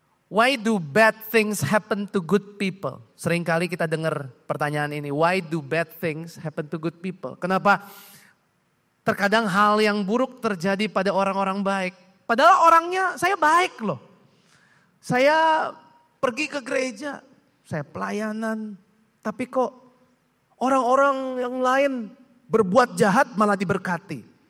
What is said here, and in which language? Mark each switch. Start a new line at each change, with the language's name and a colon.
English: Why do bad things happen to good people?
Indonesian: Seringkali kita dengar pertanyaan ini.
English: Why do bad things happen to good people?
Indonesian: Kenapa terkadang hal yang buruk terjadi pada orang-orang baik? Padahal orangnya saya baik loh. Saya pergi ke gereja, saya pelayanan. Tapi kok orang-orang yang lain berbuat jahat malah diberkati.